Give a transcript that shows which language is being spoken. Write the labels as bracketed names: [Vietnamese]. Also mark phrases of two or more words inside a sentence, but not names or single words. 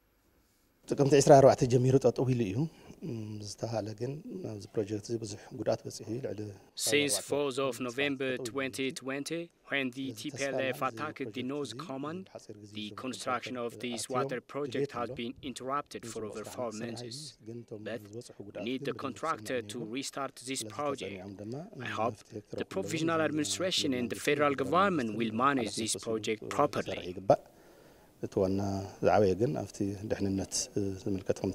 [English] Since 4th of November 2020, when the TPLF attacked the North Command, the construction of this water project has been interrupted for over 4 months. But we need the contractor to restart this project. I hope the provisional administration and the federal government will manage this project properly. [Tigrinya] እቲ ዋና ዝዓበየ ግን ኣብቲ ድሕንነት ዝምልከት ከም